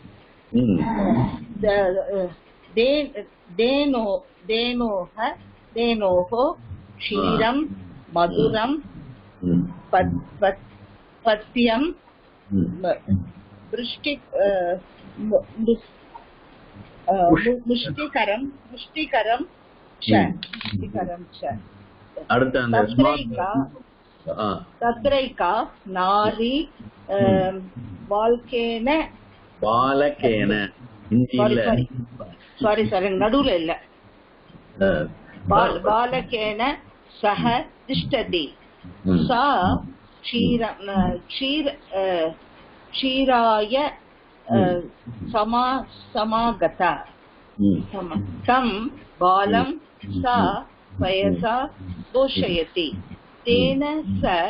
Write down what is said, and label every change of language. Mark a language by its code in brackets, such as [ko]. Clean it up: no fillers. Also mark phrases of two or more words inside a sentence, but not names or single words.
[sa] धेनोः क्षीरं मधुरं पथ्यं पुष्टिकरं च। तत्रैका नारी बालकेन [ta] பாலகேன ஹிந்தி இல்ல சாரி நடுவுல இல்ல [sa] बालकेन सह तिष्ठति सा क्षीराय समागता तं बालं सा पयसा पोषयति तेन स